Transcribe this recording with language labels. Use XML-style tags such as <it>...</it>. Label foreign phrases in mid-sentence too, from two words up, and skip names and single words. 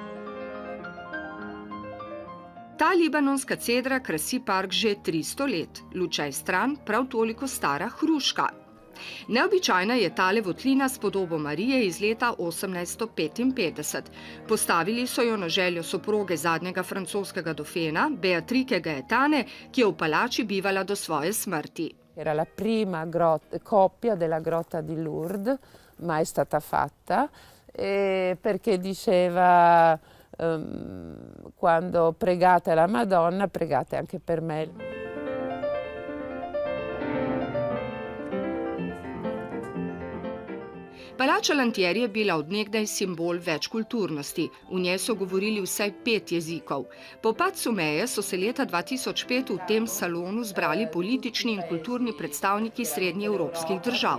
<sl>Ta libanonska cedra krasi park že 300 let, lučaj stran prav toliko stara hruška. Neobičajna je tale votlina s podobo Marije iz leta 1855. Postavili so jo na željo soproge zadnjega francoskega dofena, Beatrike Gaetane, ki je v palači bivala do svoje smrti.</sl> <it>Era la prima coppia della grotta di Lourdes, mai stata fatta, perché diceva quando pregate la Madonna, pregate anche per me.</it> <sl>Palača Lantieri je bila od nekdaj simbol večkulturnosti. V njej so govorili vsaj 5 jezikov. Po padcu meje so se leta 2005 v tem salonu zbrali politični in kulturni predstavniki srednjeevropskih držav.</sl>